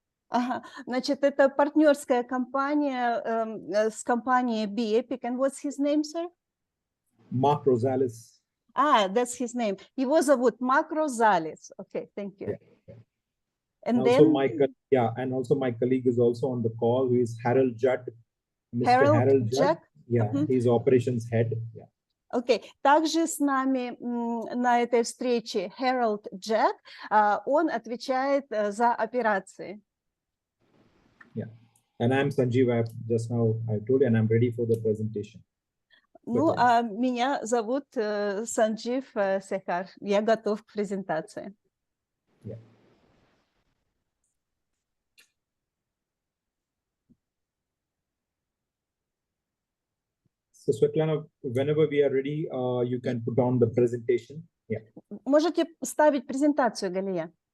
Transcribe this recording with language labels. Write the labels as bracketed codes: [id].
[ru] Ага, значит, это партнерская компания с компанией Be Epic. [en] And what's his name, sir? Mark Rosales. That's his name. Его зовут Mark Rosales. Okay, thank you. Yeah. And also then... my colleague is also on the call, who is Harold Judd. Mr. Harold Judd? Yeah, he's operations head. Yeah. [ru] Окей. Также с нами на этой встрече Harold Judd. Он отвечает за операции. [en] Yeah. And I'm Sanjeev. I told you, and I'm ready for the presentation. [ru] Ну, а меня зовут Санджив Секхар. Я готов к презентации. [en] Yeah. So, Svetlana, whenever we are ready, you can put on the presentation. Yeah. [ru] Можете ставить презентацию, Галия.